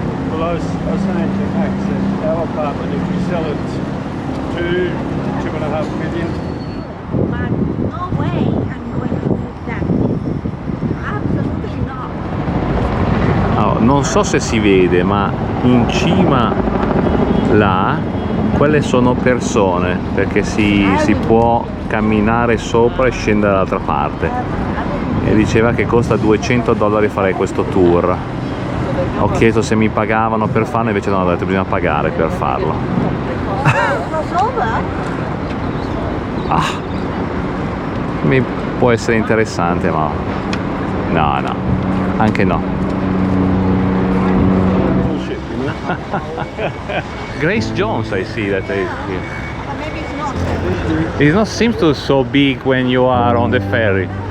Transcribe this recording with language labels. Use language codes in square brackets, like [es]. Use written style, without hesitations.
[en] Well, I was saying to Max that our apartment, if we sell it to 2.5 million. But no way I'm going to do that. Absolutely not. [it] Oh, non so se si vede, ma in cima là quelle sono persone, perché si può camminare sopra e scendere dall'altra parte, e diceva che costa $200 fare questo tour. Ho chiesto se mi pagavano per farlo, invece no, ho detto bisogna pagare per farlo. Ah, mi può essere interessante, ma no, anche no. [en] Grace Jones, I see that is here. Maybe it's not. It not seems to so big when you are on the ferry.